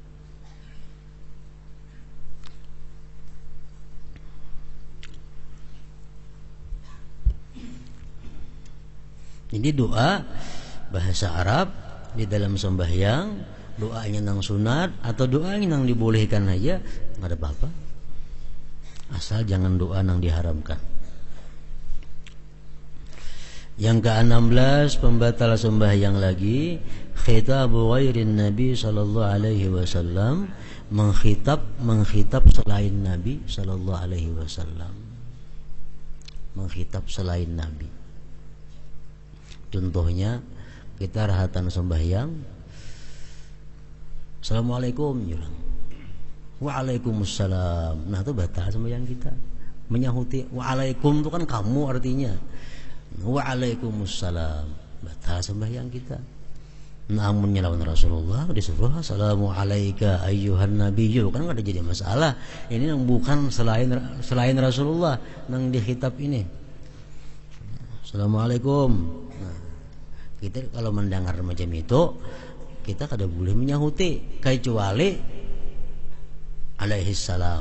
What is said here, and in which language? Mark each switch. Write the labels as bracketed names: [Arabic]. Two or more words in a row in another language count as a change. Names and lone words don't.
[Banjar] Jadi doa bahasa Arab di dalam sembahyang, doanya nang sunat atau doanya nang dibolehkan aja nggak ada apa-apa, asal jangan doa nang diharamkan. Yang ke-16 pembatal sembahyang lagi, [Arabic] خطاب غير النبي صلى الله عليه وسلم, [Banjar] mengkhitab selain Nabi [Arabic] صلى الله عليه وسلم, [Banjar] mengkhitab selain Nabi. Contohnya kita rahatan sembahyang, Assalamualaikum, Waalaikumsalam. Nah itu batal sembahyang kita. Menyahuti waalaikum itu kan kamu artinya. Waalaikumsalam, batal sembahyang kita. Namun lawan Rasulullah disuruh [Arabic] السلام عليكم أيها النبي, [Banjar] kan ada jadi masalah. Ini yang bukan selain Rasulullah yang dikhitab ini. Assalamualaikum. Nah, kita kalau mendengar macam itu, kita kada boleh menyahuti kecuali [Arabic] عليه السلام.